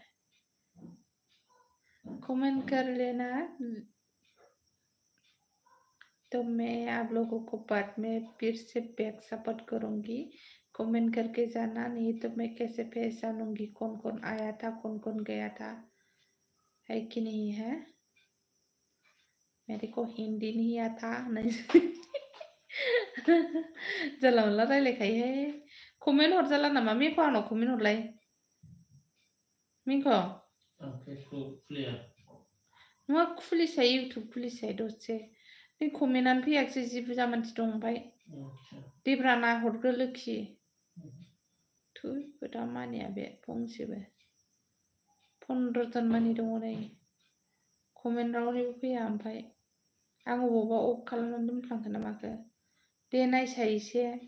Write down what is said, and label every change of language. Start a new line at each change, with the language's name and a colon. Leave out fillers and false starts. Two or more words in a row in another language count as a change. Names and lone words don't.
Hindi: कमेंट कर लेना तो मैं आप लोगों को बाद में फिर से बैक सपोर्ट करूंगी कमेंट करके जाना नहीं तो मैं कैसे पहचानूंगी कौन आया था कौन गया था है कि नहीं है मेरे को हिंदी नहीं आता नहीं
Bodo: जला मला रायलायखायो है कमेन्ट हरजाला नामा मिखौ आंनाव कमेन्ट हरलाय मिखौ मा खुलिसाय इउटुब खुलिसाय दसे बे कमेन्टआनो फैयाखिसै जि बुरजा मानसि दं ओमफ्राय देब्रा नाहरग्रो लोखि थु खोथा मानिया बे फंसेबो 15 जन मानि दङ नै कमेन्ट रावनिबो फैया ओमफ्राय आं अबावबा अफ खालामनानै दोनफ्लांखो ना माखो दे नायसाय एसे